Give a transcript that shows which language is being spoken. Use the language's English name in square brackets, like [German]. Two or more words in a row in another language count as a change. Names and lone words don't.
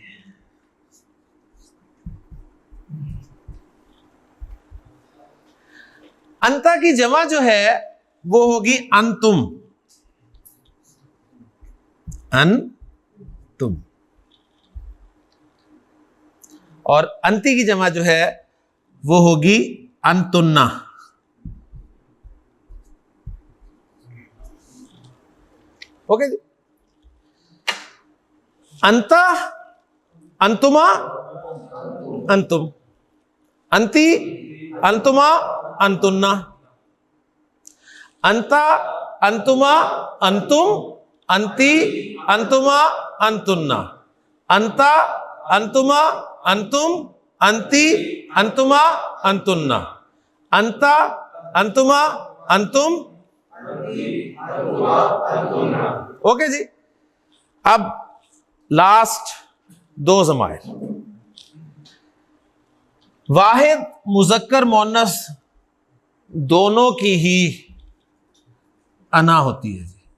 [Urdu] انتا کی جمع جو ہے وہ ہوگی [Arabic] انتم، انتم، [Urdu] اور انتی کی جمع جو ہے وہ ہوگی انتنا۔ اوکے جی، انتا، [Arabic] انتما، انتم، انتی، انتما، انتنا، انتا، انتما، انتم، انتی، انتما، انتنا، انتا، انتما، انتم، انتی، انتما، انتنا، انتا، انتما، انتم۔ [Urdu] اوکے جی، اب لاسٹ 2 ضمائر، واحد مذکر مؤنث دونوں کی ہی انا ہوتی ہے جی۔